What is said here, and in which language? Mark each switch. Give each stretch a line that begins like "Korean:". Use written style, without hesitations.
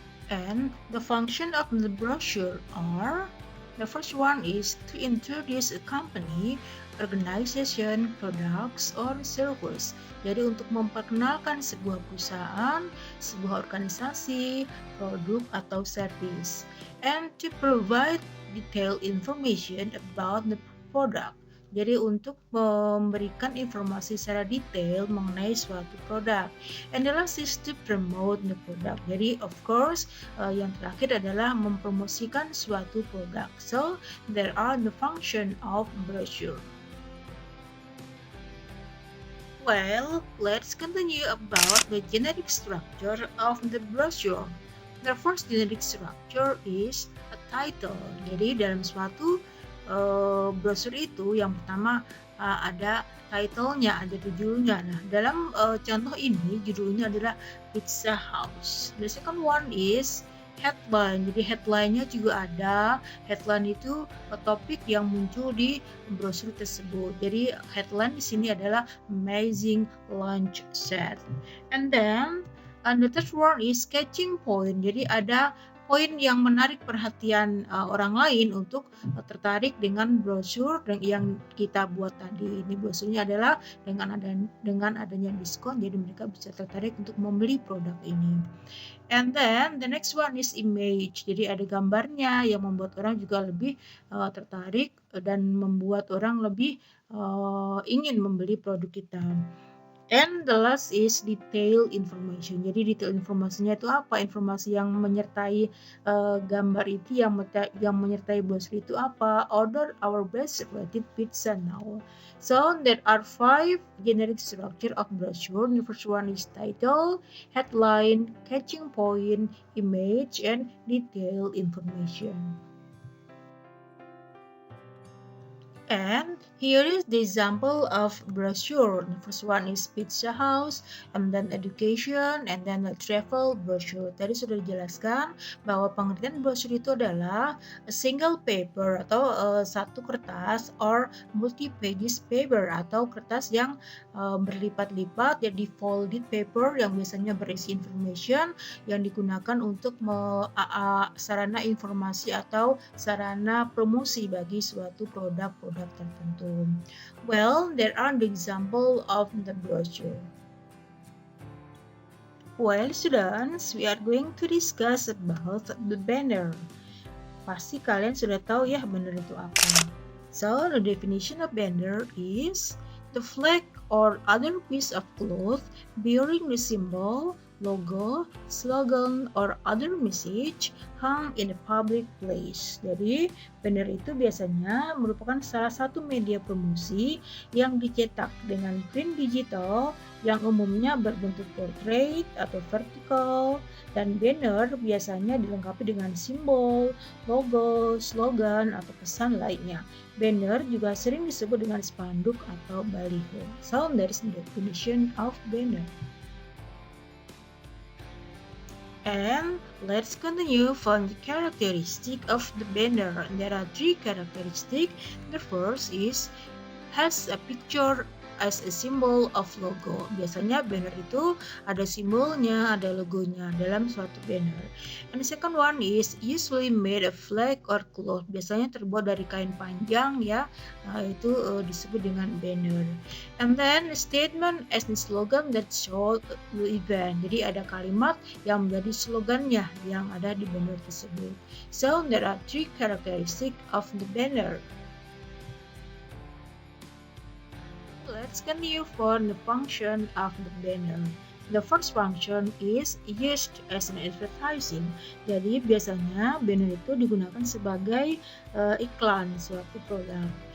English: And the function of the brochure are: the first one is to introduce a company, organization, products, or service.
Indonesian: Jadi untuk memperkenalkan sebuah perusahaan, sebuah organisasi, produk atau service.
English: And to provide detailed information about the product.
Indonesian: Jadi untuk memberikan informasi secara detail mengenai suatu produk.
English: And the last is to promote the product.
Indonesian: Jadi
English: of course
Indonesian: yang terakhir adalah mempromosikan suatu produk.
English: So there are the function of brochure. Well, let's continue about the generic structure of the brochure. The first generic structure is a title.
Indonesian: Jadi dalam suatu brosur itu yang pertama ada title-nya, ada judulnya. Nah, dalam contoh ini judulnya adalah Pizza House.
English: The second one is headline.
Indonesian: Jadi headline-nya juga ada. Headline itu topik yang muncul di brosur tersebut. Jadi headline di sini adalah Amazing Lunch Set.
English: And then the third one is catching point.
Indonesian: Jadi ada poin yang menarik perhatian orang lain untuk tertarik dengan brosur yang kita buat tadi. Ini brosurnya adalah dengan adanya diskon, jadi mereka bisa tertarik untuk membeli produk ini.
English: And then the next one is image.
Indonesian: Jadi ada gambarnya yang membuat orang juga lebih tertarik dan membuat orang lebih ingin membeli produk kita.
English: And the last is detail information.
Indonesian: Jadi detail informasinya itu apa? Informasi yang menyertai gambar itu, yang menyertai brosur itu apa?
English: Order our best rated pizza now. So there are 5 generic structure of brochure. The first one is title, headline, catching point, image, and detail information. And here is the example of brochure. The first one is Pizza House, and then education, and then the travel brochure.
Indonesian: Tadi sudah dijelaskan bahwa pengertian brochure itu adalah
English: a single paper
Indonesian: atau satu kertas
English: or multi-pages paper
Indonesian: atau kertas yang berlipat-lipat, jadi folded paper yang biasanya berisi information yang digunakan untuk sarana informasi atau sarana promosi bagi suatu produk-produk tertentu.
English: Well, there are the example of the brochure. Well, students, we are going to discuss about the banner.
Indonesian: Pasti kalian sudah tahu ya banner itu apa.
English: So, the definition of banner is the flag or other piece of cloth bearing the symbol, logo, slogan, or other message hung in a public place.
Indonesian: Jadi, banner itu biasanya merupakan salah satu media promosi yang dicetak dengan print digital yang umumnya berbentuk portrait atau vertikal, dan banner biasanya dilengkapi dengan simbol, logo, slogan, atau pesan lainnya. Banner juga sering disebut dengan spanduk atau baliho.
English: So, that is the definition of banner. And let's continue from the characteristic of the banner. There are three characteristics. The first is has a picture as a symbol of logo.
Indonesian: Biasanya banner itu ada simbolnya, ada logonya dalam suatu banner.
English: And the second one is usually made of flag or cloth.
Indonesian: Biasanya terbuat dari kain panjang ya, itu disebut dengan banner.
English: And then the statement as the slogan that show the event.
Indonesian: Jadi ada kalimat yang menjadi slogannya yang ada di banner tersebut.
English: So there are three characteristics of the banner. Let's continue for the function of the banner. The first function is used as an advertising.
Indonesian: Jadi biasanya banner itu digunakan sebagai iklan suatu produk.